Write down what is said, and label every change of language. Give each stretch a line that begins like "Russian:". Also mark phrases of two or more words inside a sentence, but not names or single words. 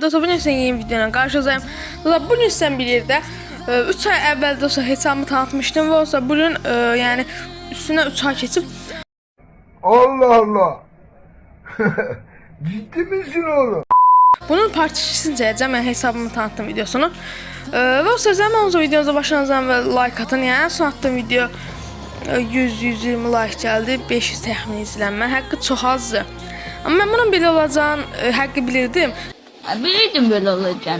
Turkish: Dostlar, bugün sizin yeni videoyla karşınızdayım.
Azerbaijani: Dostlar, bugün sizden bir yerde 3 ay əvvəl dostlar hesabımı tanıtmışdım və dostlar bugün yani üstüne 3 ay keçib.
Turkish: Allah Allah. Ciddi misin oğlum?
Azerbaijani: Bunun parçasını çəkəcəm, yəni hesabımı tanıtdım videosunu. Və dostlar, zəmanınızı videomuza başlanızdan və like atın. Yəni son attığım video 100-120 like gəldi, 500 təxmini izlənmə. Həqiqi çox azdır. Amma mən bunun belə olacağını həqiqi bilirdim.
Turkish: Bilirdim böyle olacağını.